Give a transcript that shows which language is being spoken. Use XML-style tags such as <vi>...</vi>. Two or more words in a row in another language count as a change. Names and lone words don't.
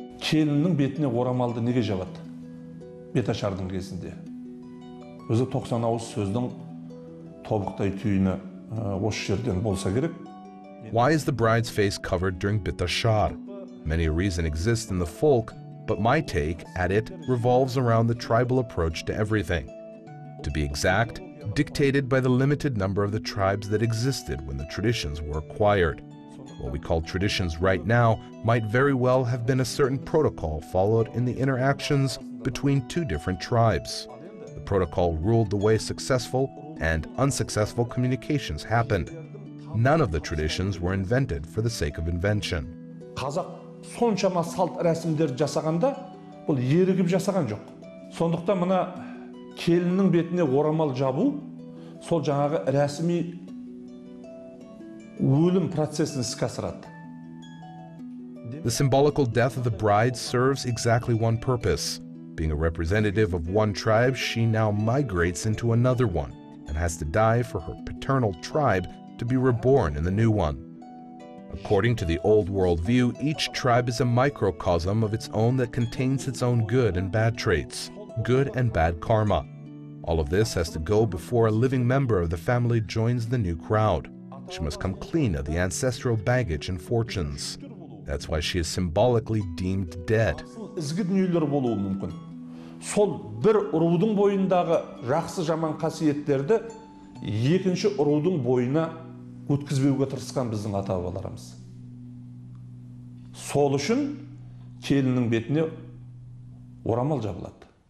<kk>келіннің бетіне орамалды неге жабады? Беташардың кезінде. Өзі 90 ауыз сөздің тобықтай түйіні осы жерден болса керек.</kk> <en>Why is the bride's face covered during Bitashar? Many a reason exists in the folk, but my take at it revolves around the tribal approach to everything. To be exact, dictated by the limited number of the tribes that existed when the traditions were acquired. What we call traditions right now might very well have been a certain protocol followed in the interactions between two different tribes. The protocol ruled the way successful and unsuccessful communications happened. None of the traditions were invented for the sake of invention.</en> <kk>Қазақ соншама салт рәсімдер жасағанда, бұл ерігіп жасаған жоқ. Сондықтан мына келіннің бетіне орамал жабу, сол жаңағы рәсми өлім процесін іске асырады.</kk> <en>The symbolical death of the bride serves exactly one purpose. Being a representative of one tribe, she now migrates into another one and has to die for her paternal tribe to be reborn in the new one. According to the old world view, each tribe is a microcosm of its own that contains its own good and bad traits, good and bad karma. All of this has to go before a living member of the family joins the new crowd. She must come clean of the ancestral baggage and fortunes. That's why she is symbolically deemed dead.</en> <kk>Ізгі дүниелер болуы мүмкін. Сол бір рудың бойындағы жақсы жаман қасиеттерді екінші рудың бойына өткізбеуге тырысқан біздің ата-бабаларымыз. Сол үшін келіннің бетіне орамал жабылады.</kk>